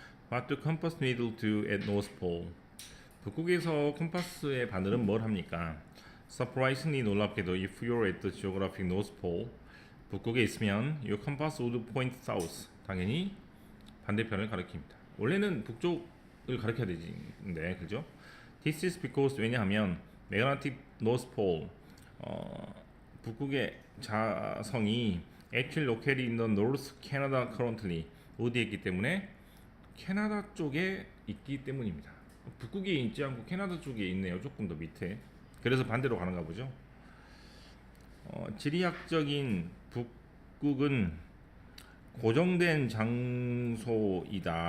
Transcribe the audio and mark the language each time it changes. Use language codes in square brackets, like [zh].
[en] What do compass needle do at North Pole? [ko] 북극에서 컴파스의 바늘은 뭘 합니까? [en] Surprisingly [ko] 놀랍게도 [en] if you're at the geographic North Pole [ko] 북극에 있으면 [en] your compass would point south [ko] 당연히 반대편을 가리킵니다. 원래는 북쪽을 가리켜야 되는데 그죠? [en] This is because [ko] 왜냐하면 [en] magnetic North Pole [ko] 북극의 자성이 [en] actually located in the North Canada currently [ko] 어디에 있기 때문에 캐나다 쪽에 있기 때문입니다. 북극에 있지 않고 캐나다 쪽에 있네요. 조금 더 밑에. 그래서 반대로 가는가 보죠. 지리학적인 북극은 고정된 장소이다.